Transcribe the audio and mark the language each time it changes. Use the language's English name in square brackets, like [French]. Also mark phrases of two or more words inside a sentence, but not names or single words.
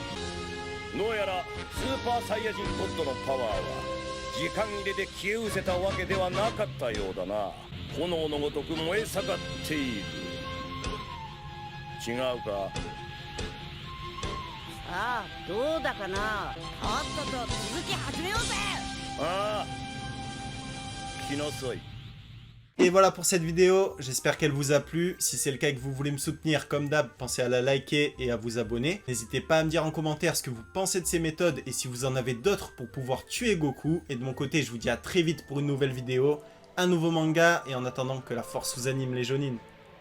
[Japanese] どうやらスーパーサイヤ人ゴッドのパワーは時間入れで消え失せたわけではなかったようだな。炎のごとく燃え盛っている。違うか？さあどうだかな。とっとと続き始めようぜ。ああ、来なさい。 [French] Et voilà pour cette vidéo, j'espère qu'elle vous a plu. Si c'est le cas et que vous voulez me soutenir comme d'hab, pensez à la liker et à vous abonner. N'hésitez pas à me dire en commentaire ce que vous pensez de ces méthodes et si vous en avez d'autres pour pouvoir tuer Goku. Et de mon côté, je vous dis à très vite pour une nouvelle vidéo, un nouveau manga et en attendant que la force vous anime les Jonin.